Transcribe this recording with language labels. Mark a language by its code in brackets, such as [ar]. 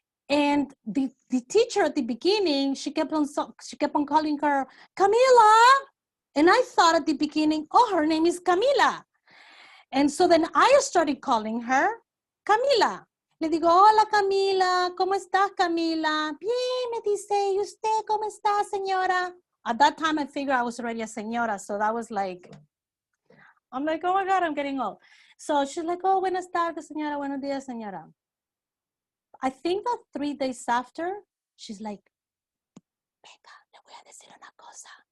[en] And the teacher at the beginning, she kept on calling her Camila. And I thought at the beginning, oh, her name is Camila. And so then I started calling her Camila. [es] Le digo, hola Camila, ¿cómo estás Camila? Bien, me dice, ¿y usted cómo está, señora? [en] At that time, I figured I was already a señora. So that was like, I'm like, oh my God, I'm getting old. So she's like, oh, [es] buenas tardes, señora, buenos días, señora. [en] I think that 3 days after, she's like, [es] venga, le voy a decir una cosa.